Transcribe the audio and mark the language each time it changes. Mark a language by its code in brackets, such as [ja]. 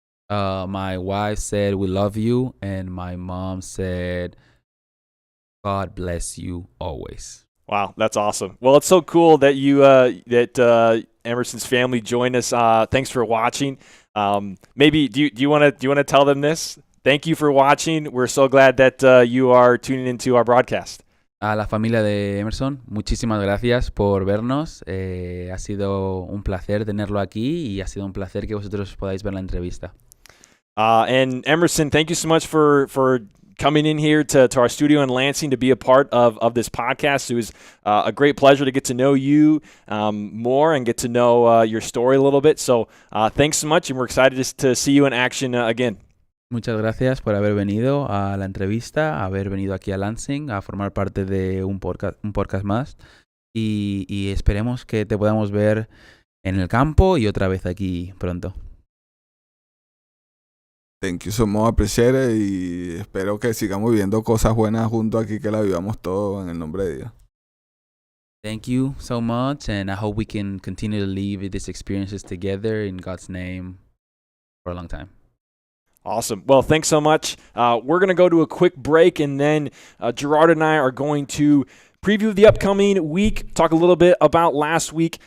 [en] My wife said, "We love you," and my mom said, "God bless you always." Wow, that's awesome. Well, it's so cool that you Emerson's family joined us. Thanks for watching. Maybe do you want to tell them this? Thank you for watching. We're so glad that you are tuning into our broadcast. [es] A la familia de Emerson, muchísimas gracias por vernos. Ha sido un placer tenerlo aquí y ha sido un placer que vosotros podáis ver la entrevista. [en] And Emerson, thank you so much for coming in here to our studio in Lansing to be a part of this podcast. It was a great pleasure to get to know you more and get to know your story a little bit. So thanks so much, and we're excited to see you in action again. [es] Muchas gracias por haber venido a la entrevista, haber venido aquí a Lansing a formar parte de un podcast más. Y esperemos que te podamos ver en el campo y otra vez aquí pronto. [en] Thank you so much, appreciate it, [es] y espero que sigamos viviendo cosas buenas juntos aquí, que la vivamos todo en el nombre de Dios. [en] Thank you so much, and I hope we can continue to live these experiences together in God's name for a long time. Awesome. Well, thanks so much. We're going to go to a quick break, and then Gerard and I are going to preview the upcoming week, talk a little bit about last week.